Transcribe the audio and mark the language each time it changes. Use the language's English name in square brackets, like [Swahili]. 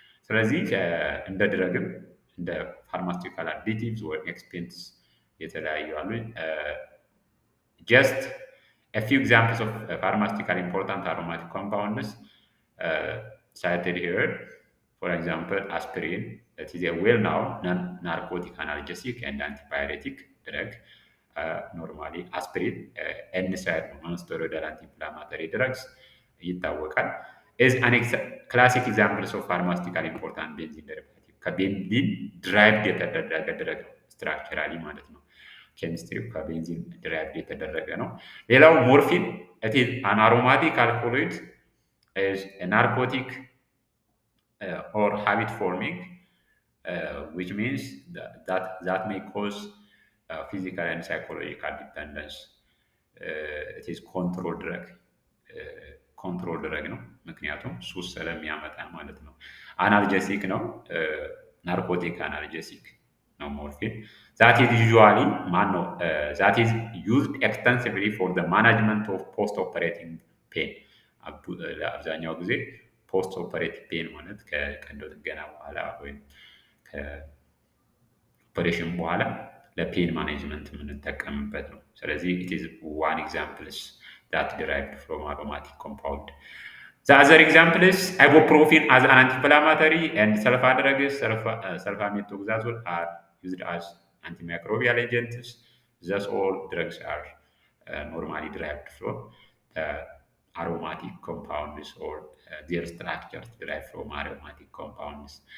[Amharic] ስለዚህ እንደ ድረግም እንደ ፋርማስቲካል አዲቲቭስ ወይም ኤክስፔንትስ የተለያዩ አሉ። [English] just a few examples of pharmaceutical important aromatic compounds cited here. For example, aspirin, that is a well-known non-narcotic analgesic and antipyretic drug. Normally, aspirin, NSAID, non-steroidal anti-inflammatory drugs, [Amharic] ይታወቃል [English] is an classic examples of pharmaceutical important benzene derivative [Amharic] ከቤንዚን ድራይቭድ የተደረገ ድረግ ስትራክቸራሊ ማለት ነው። ኬሚስትሪው ከቤንዚን ድራይቭድ የተደረገ ነው። ሌላው ሞርፊን [English] it is an aromatic alkaloid is a narcotic or habit forming which means that may cause physical and psychological dependence. It is control drug [Amharic] ኮንትሮል ድረግ ነው። ምክንያቱም ሱስ ስለሚያመጣ ማለት ነው። አናልጀሲክ ነው። ናርኮቲክ አናልጀሲክ ነው ሞርፊን። [English] ዛት ኢዝ ዩዥዋሊ ማን ነው ዛት ኢዝ ዩዝድ ኤክስተንሲቭሊ ፎር ዘ ማናጅመንት ኦፍ ፖስት ኦፐሬቲንግ ፔን። [Amharic] ለአብዛኛው ጊዜ ፖስት ኦፐሬቲቭ ፔን ማለት ከቀዶ ጥገና በኋላ ወይም ከኦፐሬሽን በኋላ ለፔን ማኔጅመንት የምንጠቀምበት ነው። ስለዚህ [English] ኢት ኢዝ ዋን ኤግዛምፕልስ that derived from aromatic compound. The other example is ibuprofen as an anti-inflammatory and sulfa drugs, sulfamethoxazole are used as antimicrobial agents. Thus, all drugs are normally derived from aromatic compounds or their structures derived from aromatic compounds.